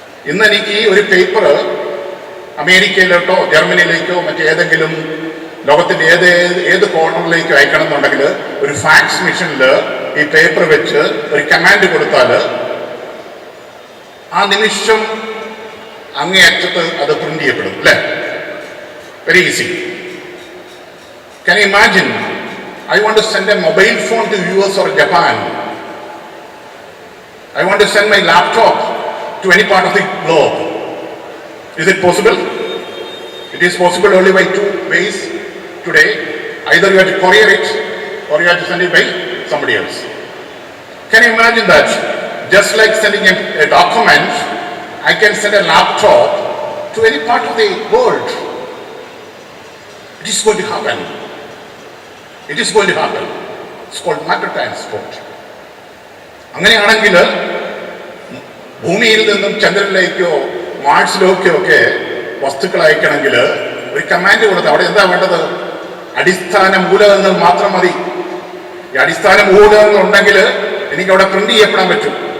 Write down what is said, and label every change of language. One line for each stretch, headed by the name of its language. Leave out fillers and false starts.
Malayalam: ഇന്ന് എനിക്ക് ഒരു പേപ്പർ അമേരിക്കയിലോട്ടോ ജർമ്മനിയിലേക്കോ മറ്റേതെങ്കിലും ലോകത്തിൻ്റെ ഏത് കോർണറിലേക്കോ അയക്കണം എന്നുണ്ടെങ്കിൽ ഒരു ഫാക്സ് മെഷീനിൽ ഈ പേപ്പർ വെച്ച് ഒരു കമാൻഡ് കൊടുത്താൽ ആ നിമിഷം അങ്ങേയറ്റത്ത് അത് പ്രിന്റ് ചെയ്യപ്പെടും. അല്ലേ?
English: Very easy. Can you imagine? I want to send a mobile phone to US or Japan. I want to send my laptop to any part of the globe. Is it possible? It is possible only by 2 ways today. Either you have to courier it or you have to send it by somebody else. Can you imagine that? Just like sending a document, I can send a laptop to any part of the world. It is going to happen. It is going to happen. It's called matter transport.
Malayalam: അങ്ങനെയാണെങ്കിൽ ഭൂമിയിൽ നിന്നും ചന്ദ്രനിലേക്കോ മാർസിലേക്കോ ഒക്കെ വസ്തുക്കൾ അയക്കണമെങ്കിൽ ഒരു command കൊടുത്ത് അവിടെ എന്താ വേണ്ടത്? അടിസ്ഥാന മൂലകങ്ങൾ മാത്രം മതി. ഈ അടിസ്ഥാന മൂലകങ്ങൾ ഉണ്ടെങ്കിൽ എനിക്കവിടെ പ്രിന്റ് ചെയ്യപ്പെടാൻ പറ്റും.